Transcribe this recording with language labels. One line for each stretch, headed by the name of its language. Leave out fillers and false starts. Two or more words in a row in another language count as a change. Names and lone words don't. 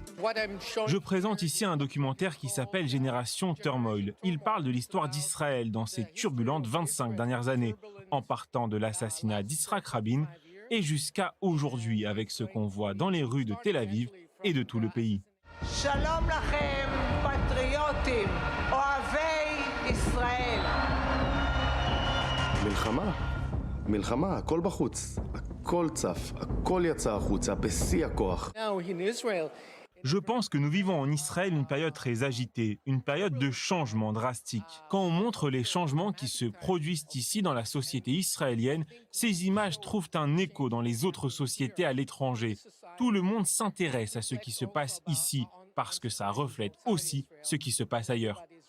French: Je présente ici un documentaire qui s'appelle Génération Turmoil. Il parle de l'histoire d'Israël dans ses turbulentes 25 dernières années, en partant de l'assassinat d'Yitzhak Rabin et jusqu'à aujourd'hui avec ce qu'on voit dans les rues de Tel Aviv et de tout le pays.
Hebrew: שלום לכם, פטריוטים, אוהבי ישראל. מלחמה, מלחמה, הכל בחוץ, הכל צף, הכל יצא החוצה, בשיא הכוח.
French: Je pense que nous vivons en Israël une période très agitée, une période de changement drastique. Quand on montre les changements qui se produisent ici dans la société israélienne, ces images trouvent un écho dans les autres sociétés à l'étranger. Tout le monde s'intéresse à ce qui se passe ici, parce que ça reflète aussi ce qui se passe ailleurs.